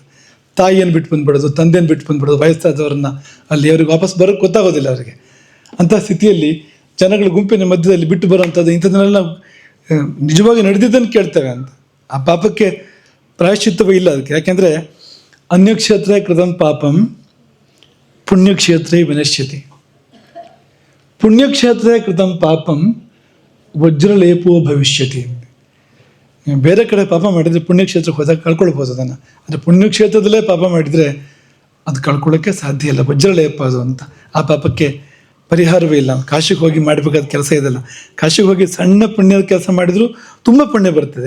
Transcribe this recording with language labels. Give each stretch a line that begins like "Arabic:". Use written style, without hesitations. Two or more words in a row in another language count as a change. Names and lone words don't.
Kannada: ತಾಯಿಯನ್ನು ಬಿಟ್ಟು ಬಂದ್ಬಿಡೋದು, ತಂದೆಯನ್ನು ಬಿಟ್ಟು ಬಂದ್ಬಿಡೋದು, ವಯಸ್ಸಾದವ್ರನ್ನ ಅಲ್ಲಿ ಅವ್ರಿಗೆ ವಾಪಸ್ ಬರೋಕ್ಕೆ ಗೊತ್ತಾಗೋದಿಲ್ಲ ಅವರಿಗೆ. ಅಂಥ ಸ್ಥಿತಿಯಲ್ಲಿ ಜನಗಳ ಗುಂಪಿನ ಮಧ್ಯದಲ್ಲಿ ಬಿಟ್ಟು ಬರೋವಂಥದ್ದು, ಇಂಥದ್ದನ್ನೆಲ್ಲ ನಾವು ನಿಜವಾಗಿ ನಡೆದಿದ್ದನ್ನು ಕೇಳ್ತೇವೆ ಅಂತ. ಆ ಪಾಪಕ್ಕೆ ಪ್ರಾಯಶ್ಚಿತ್ತವೇ ಇಲ್ಲ ಅದಕ್ಕೆ.
Sanskrit: ಯಾಕೆಂದರೆ ಅನ್ಯಕ್ಷೇತ್ರ ಕೃತಂ ಪಾಪಂ ಪುಣ್ಯಕ್ಷೇತ್ರೇ ವಿನಶ್ಯತಿ. ಪುಣ್ಯಕ್ಷೇತ್ರ ಕೃತಂ ಪಾಪಂ ವಜ್ರಲೇಪೋ ಭವಿಷ್ಯತಿ.
Kannada: ಬೇರೆ ಕಡೆ ಪಾಪ ಮಾಡಿದರೆ ಪುಣ್ಯಕ್ಷೇತ್ರಕ್ಕೆ ಹೋದಾಗ ಕಳ್ಕೊಳ್ಬೋದು ಅದನ್ನು. ಅಂದರೆ ಪುಣ್ಯಕ್ಷೇತ್ರದಲ್ಲೇ ಪಾಪ ಮಾಡಿದರೆ ಅದು ಕಳ್ಕೊಳ್ಳೋಕ್ಕೆ ಸಾಧ್ಯ ಇಲ್ಲ, ವಜ್ರಲೇಪ ಅದು ಅಂತ. ಆ ಪಾಪಕ್ಕೆ ಪರಿಹಾರವೇ ಇಲ್ಲ. ಕಾಶಿಗೆ ಹೋಗಿ ಮಾಡಬೇಕಾದ ಕೆಲಸ ಇದೆಲ್ಲ. ಕಾಶಿಗೆ ಹೋಗಿ ಸಣ್ಣ ಪುಣ್ಯದ ಕೆಲಸ ಮಾಡಿದರೂ ತುಂಬ ಪುಣ್ಯ ಬರ್ತದೆ.